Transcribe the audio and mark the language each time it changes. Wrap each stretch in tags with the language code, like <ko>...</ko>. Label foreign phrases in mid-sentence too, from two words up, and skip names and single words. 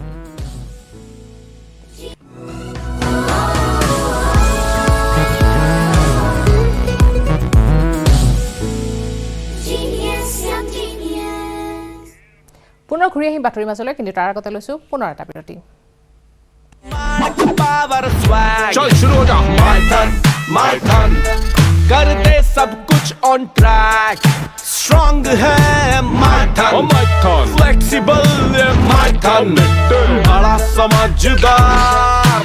<as>পুনৰ ঘূৰি আহিম বাতৰিৰ মাজলৈ, কিন্তু তাৰ আগতে লৈছো পুনৰ এটা বিৰতি।</as> <hi>कर दे सब कुछ</hi> <en>on track,</en> <hi>स्ट्रॉन्ग है माइथन, फ्लेक्सिबल है माइथन, बड़ा समझदार,</hi>